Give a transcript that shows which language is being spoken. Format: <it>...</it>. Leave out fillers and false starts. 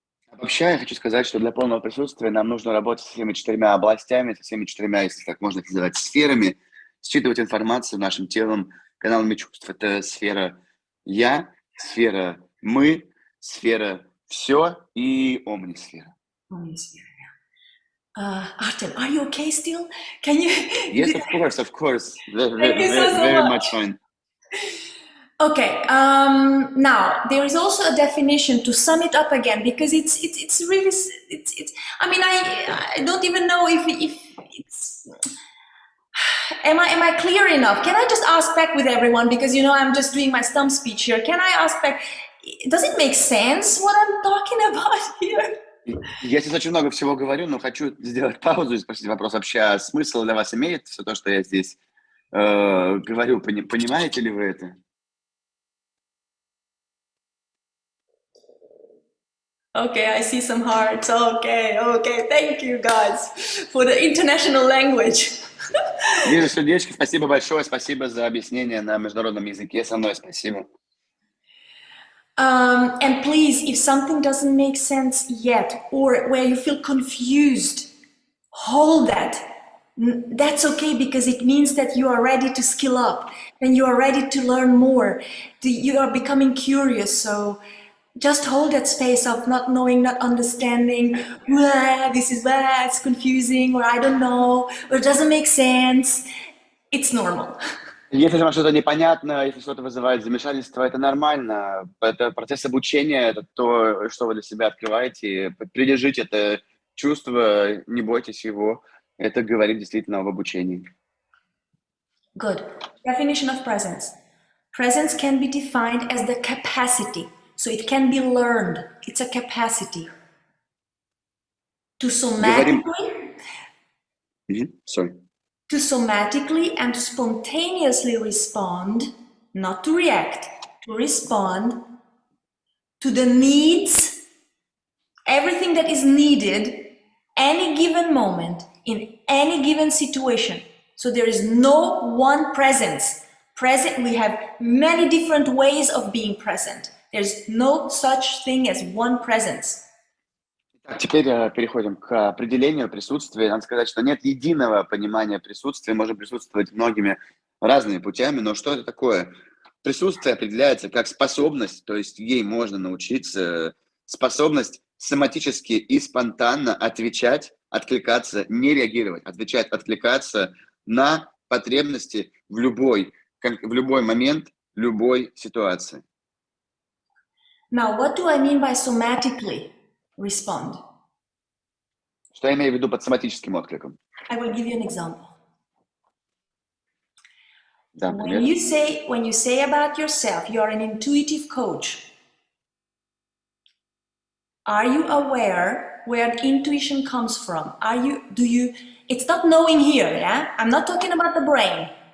<ru>Обобщая, я хочу сказать, что для полного присутствия нам нужно работать со всеми 4 областями, со всеми 4, если так можно их называть, сферами, считывать информацию нашим телом, каналами чувств. Это сфера «я», сфера «мы», сфера «все» и омнисфера.</ru> <en>Omnisphere, yeah. Artem, are you okay still? Can you? Yes, of course. Thank you so Very much. much fine. Okay. Now there is also a definition to sum it up again, because it's really it's. I mean, I don't even know if it's. Am I clear enough? Can I just ask back with everyone, because you know I'm just doing my stump speech here. Can I ask back? Does it make sense what I'm talking about here?</en> <ru>Я сейчас очень много всего говорю, но хочу сделать паузу и спросить вопрос вообще, смысл для вас имеет все то, что я здесь говорю? Понимаете ли вы это?</ru> <en>Okay, I see some hearts. Okay, thank you guys for the international language.</en> <ru>Вижу сердечки, спасибо большое, спасибо за объяснение на международном языке со мной, спасибо.</ru> <en>And please, if something doesn't make sense yet, or where you feel confused, hold that. That's okay, because it means that you are ready to skill up and you are ready to learn more. You are becoming curious, so just hold that space of not knowing, not understanding. This is bad, it's confusing, or I don't know, or it doesn't make sense. It's normal.</en> <ru>Если вам что-то непонятно, если что-то вызывает замешательство, это нормально. Это процесс обучения, это то, что вы для себя открываете. Придержите это чувство, не бойтесь его. Это говорит действительно об обучении.</ru> <en>Good. Definition of presence. Presence can be defined as the capacity. So it can be learned. It's a capacity. To somatically... Sorry. To somatically and spontaneously respond, not to react, to respond to the needs, everything that is needed, any given moment, in any given situation. So there is no one presence. We have many different ways of being present. There's no such thing as one presence.</en> <ru>Теперь переходим к определению присутствия. Надо сказать, что нет единого понимания присутствия. Можно присутствовать многими разными путями, но что это такое? Присутствие определяется как способность, то есть ей можно научиться, способность соматически и спонтанно отвечать, откликаться, не реагировать, отвечать, откликаться на потребности в любой момент, любой ситуации.</ru> <en>Now, what do I mean by somatically respond?</en> <ru>Что я имею в виду под соматическим откликом?</ru> <en>I will give you an example.</en> <ru>Да,</ru> <en>When you say about yourself, you are an intuitive coach. Are you aware where intuition comes from? It's not knowing here, yeah? I'm not talking about the brain.</en>